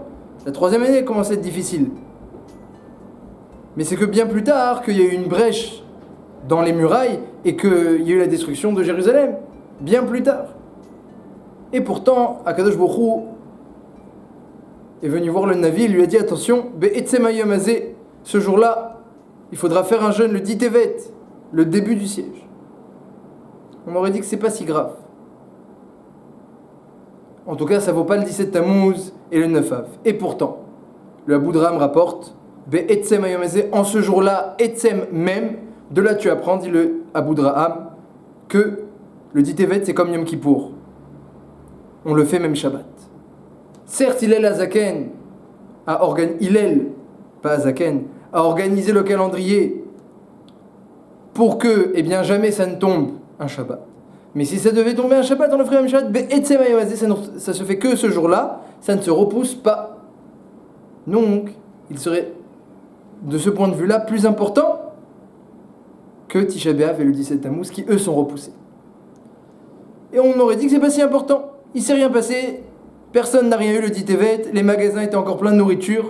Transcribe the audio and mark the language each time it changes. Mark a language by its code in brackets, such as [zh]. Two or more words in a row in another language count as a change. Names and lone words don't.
[fr] La 3e année commence à être difficile. Mais c'est que bien plus tard qu'il y a eu une brèche dans les murailles et qu'il y a eu la destruction de Jérusalem. Bien plus tard. Et pourtant, [he] הקדוש ברוך הוא [fr] est venu voir le Navi et lui a dit attention, [he] בעצם היום הזה, [fr] ce jour-là, il faudra faire un jeûne le dit Tevet, le début du siège. On m'aurait dit que c'est pas si grave. En tout cas, ça vaut pas le 17 Tammuz et le 9 Av. Et pourtant, le Abu Draham rapporte [he] בעצם היום הזה, [fr] en ce jour-là, Etzem même, de là tu apprends, dit le Abu Draham, que le dit Tevet c'est comme Yom Kippour. On le fait même Shabbat. Certes, Hillel Azaken a organisé le calendrier pour que, jamais ça ne tombe un Shabbat. Mais si ça devait tomber un Shabbat, on le ferait un Shabbat. [he] בעצם היום הזה, [fr] ça se fait que ce jour-là, ça ne se repousse pas. Donc, il serait, de ce point de vue-là, plus important que Tisha B'Av et le 17 Tammuz, qui eux sont repoussés. Et on aurait dit que c'est pas si important. Il s'est rien passé, personne n'a rien eu le dit Tevet, les magasins étaient encore pleins de nourriture.